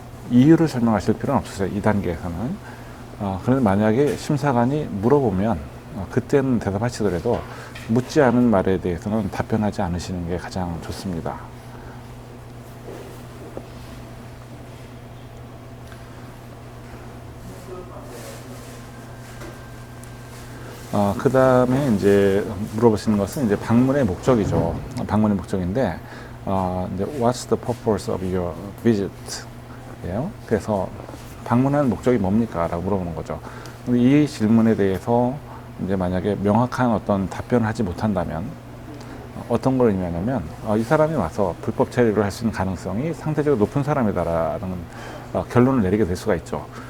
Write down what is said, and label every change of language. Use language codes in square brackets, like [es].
[ko] 이유를 설명하실 필요는 없으세요, 이 단계에서는. 그런데 만약에 심사관이 물어보면 그때는 대답하시더라도 묻지 않은 말에 대해서는 답변하지 않으시는 게 가장 좋습니다. 그 다음에 이제 물어보시는 것은 이제 방문의 목적이죠. 방문의 목적인데, 이제 [en] What's the purpose of your visit? [ko] 예요. 그래서 방문하는 목적이 뭡니까? 라고 물어보는 거죠. 근데 이 질문에 대해서 이제 만약에 명확한 어떤 답변을 하지 못한다면 어떤 걸 의미하냐면 이 사람이 와서 불법 체류를 할 수 있는 가능성이 상대적으로 높은 사람이다라는 결론을 내리게 될 수가 있죠.